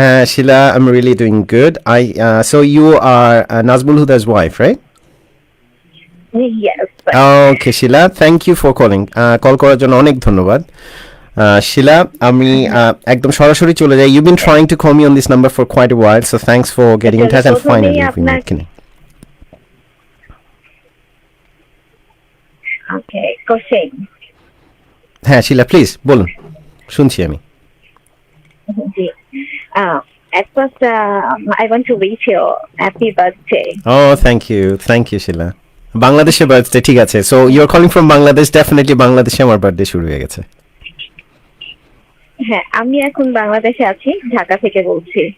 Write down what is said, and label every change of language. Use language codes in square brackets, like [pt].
[en] Sheila, I'm really doing good. So you are Nazmul Huda's wife, right? Yes. Okay, Sheila, thank you for calling. [bn] Call করার জন্য অনেক ধন্যবাদ। Sheila, আমি একদম সরাসরি চলে যাই। [en] You've been trying to call me on this number for quite a while, so thanks for getting in touch and finally we connect. Okay, question. [bn] হ্যাঁ শিলা, প্লিজ বলুন, শুনছি আমি। [en] জি, at first I want to wish you happy birthday. Oh, thank you Sheila. [bn] বাংলাদেশে birthday, ঠিক আছে। [en] So you are calling from Bangladesh, definitely [bn] বাংলাদেশে আমার birthday শুরু হয়ে গেছে। হ্যাঁ, আমি এখন বাংলাদেশে আছি, ঢাকা থেকে বলছি।